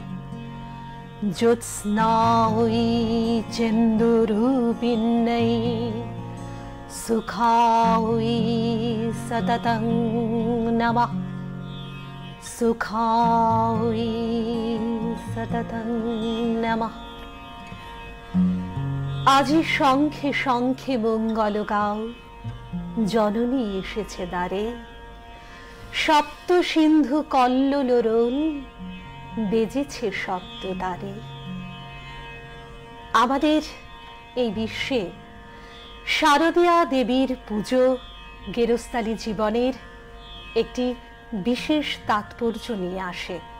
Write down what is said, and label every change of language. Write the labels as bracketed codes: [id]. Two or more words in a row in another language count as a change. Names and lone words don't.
[sa] ज्योत्स्नायै चन्दुरूपिण्यै सुखायै सततं नमः। सुखायै सततं नमः। [bn] আজি শঙ্খে শঙ্খে মঙ্গল গাও, জননী এসেছে দ্বারে। সপ্ত সিন্ধু কল্লোলরোল, বেজেছে সপ্ত দ্বারে। আমাদের এই বিশ্বে শারদীয়া দেবীর পুজো গেরস্থালী জীবনের একটি বিশেষ তাৎপর্য নিয়ে আসে।